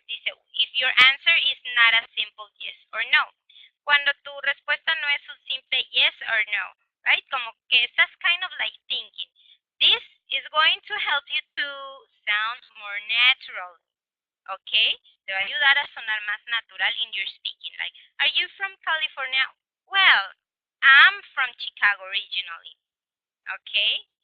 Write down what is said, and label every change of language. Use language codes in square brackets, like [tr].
[en] Dice, if your answer is not a simple yes or no. [es] Cuando tu respuesta no es un simple yes or no, right? Como que estás [en] kind of like thinking. This is going to help you to sound more natural. Okay? [es] Te va a ayudar a sonar más natural [en] in your speaking. Like, are you from California? Well, I'm from Chicago originally. Okay?